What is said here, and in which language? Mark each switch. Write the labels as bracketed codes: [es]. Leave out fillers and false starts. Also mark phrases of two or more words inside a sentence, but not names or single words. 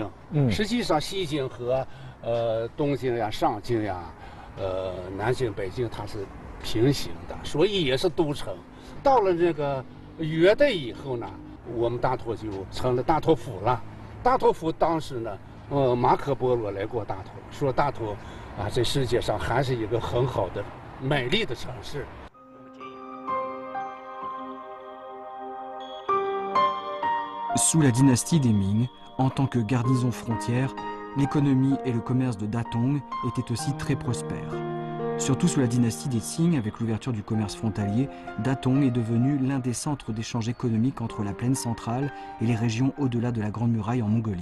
[zh] 实际上西京和东京呀、上京呀、南京、北京它是平行的，所以也是都城。到了这个元代以后呢，我们大同就成了大同府了。大同府当时呢，马可波罗来过大同，说大同啊，在世界上还是一个很好的、美丽的城市。 [fr] Sous la dynastie des Ming, en tant que garnison frontière, l'économie et le commerce de Datong étaient aussi très prospères. Surtout sous la dynastie des Qing, avec l'ouverture du commerce frontalier, Datong est devenu l'un des centres d'échange économique entre la plaine centrale et les régions au-delà de la Grande Muraille en Mongolie.